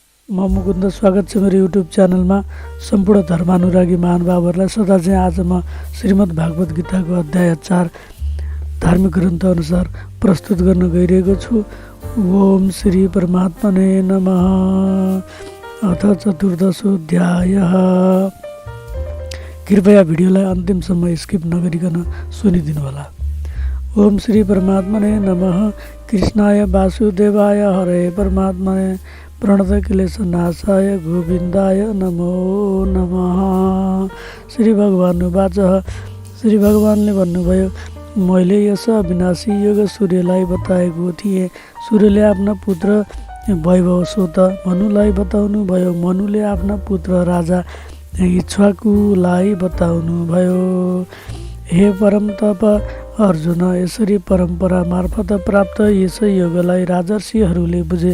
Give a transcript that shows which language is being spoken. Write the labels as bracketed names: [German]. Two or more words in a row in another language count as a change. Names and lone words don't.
[Nepali] म मुकुन्द स्वागत छ मेरो युट्युब च्यानलमा। सम्पूर्ण धर्मानुरागी महानुभावहरूलाई सदा चाहिँ आज म श्रीमद् भागवत गीताको अध्याय 4 धार्मिक ग्रन्थ अनुसार प्रस्तुत गर्न गइरहेको छु। [Sanskrit] ओम श्री परमात्मने नमः। अथ चतुर्दशोऽध्यायः। [Nepali] कृपया भिडियोलाई अन्तिमसम्म स्किप नगरिकन सुनिदिनु होला। [Sanskrit] ओम श्री परमात्मने नमः। कृष्णाय वासुदेवाय हरे परमात्मने प्रणतक्लेशनाशाय गोविन्दाय नमो नमः। श्री भगवान् उवाच। [Nepali] श्री भगवानले भन्नुभयो, मैले यस अविनाशी योग सूर्यलाई बताएको थिएँ। सूर्यले आफ्ना पुत्र वैभव स्वत मनुलाई बताउनु भयो। मनुले आफ्ना पुत्र राजा इक्ष्वाकुलाई बताउनु भयो। हे परम तप अर्जुन, यसरी परम्परा मार्फत प्राप्त यस योगलाई राजर्षिहरूले बुझे।